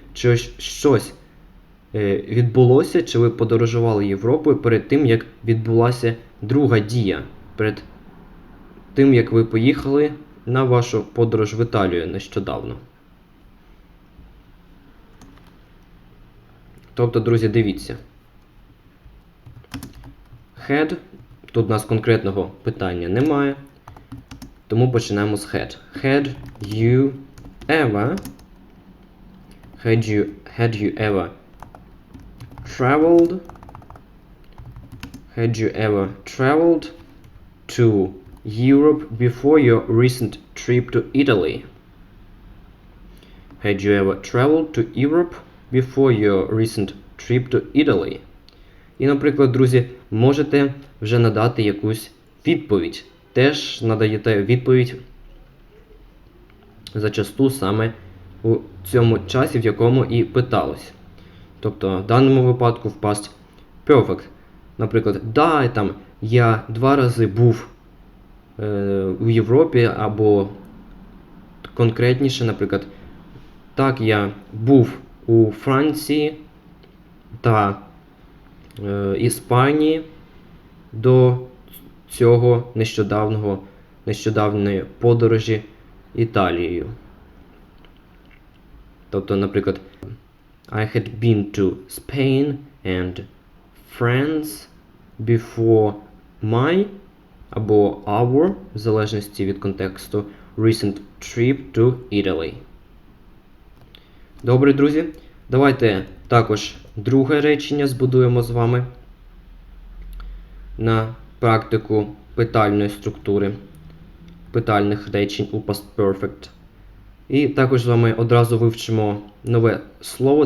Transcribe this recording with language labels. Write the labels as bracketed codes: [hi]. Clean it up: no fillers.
[uk] Чи щось відбулося, чи ви подорожували Європою перед тим, як відбулася друга дія, перед тим, як ви поїхали на вашу подорож в Італію нещодавно. Тобто, друзі, дивіться. Had, тут у нас конкретного питання немає, тому починаємо з had. [en] Had you ever traveled to Europe before your recent trip to Italy? Had you ever traveled to Europe before your recent trip to Italy? [uk] І, наприклад, друзі, можете вже надати якусь відповідь. Теж надаєте відповідь зачасту саме у цьому часі, в якому і питалось. Тобто, в даному випадку в past perfect. наприклад, да, там, я 2 рази був у Європі, або конкретніше, наприклад, так, я був у Франції та Іспанії до цього нещодавної подорожі Італією. Тобто, наприклад, [en] I had been to Spain and France before my [uk] або [en] our, [uk] в залежності від контексту, [en] recent trip to Italy. [uk] Добре, друзі. Давайте також друге речення збудуємо з вами на практику питальної структури, питальних речень у past perfect. І також з вами одразу вивчимо нове слово.